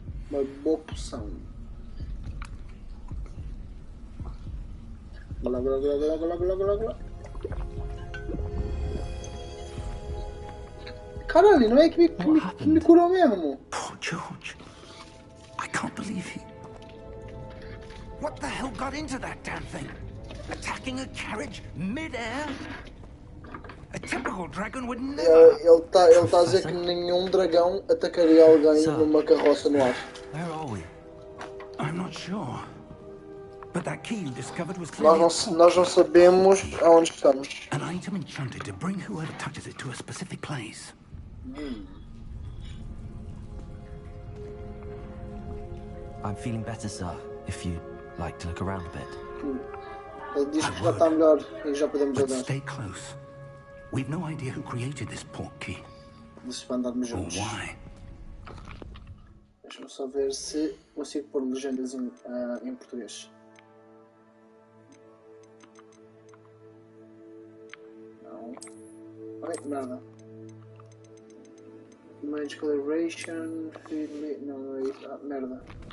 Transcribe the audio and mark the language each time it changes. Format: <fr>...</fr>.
<pt>Uma boa poção. Glá, glá, glá, glá, glá, glá, glá, glá. Caralho, não é que me curou mesmo?</pt> <en>Poor George. I can't believe he... What the hell got into that damn thing? Attacking a carriage mid-air? A typical dragon would never...</en> <pt>Ele tá a dizer que nenhum dragão atacaria alguém numa carroça no ar.</pt> <en>Where are we? I'm not sure. But that key you discovered was clearly...</en> <pt>Nós não sabemos aonde estamos.</pt> <en>An item enchanted to bring whoever touches it to a specific place. I'm feeling better, sir. If you'd like to look around a bit.</en> <pt>Ele diz que já está melhor e já podemos</pt> <en>But</en> <pt>andar.</pt> <en>stay close. We've no idea who created this port key.</en> <pt>Disse para andarmos</pt> <en>Or</en> <pt>juntos.</pt> <en>why.</en> <pt>Deixa-me só ver se consigo pôr legendas em português. Não. Ai, merda.</pt> <en>Image calibration,</en> <pt>não é isso. Ah, merda.</pt>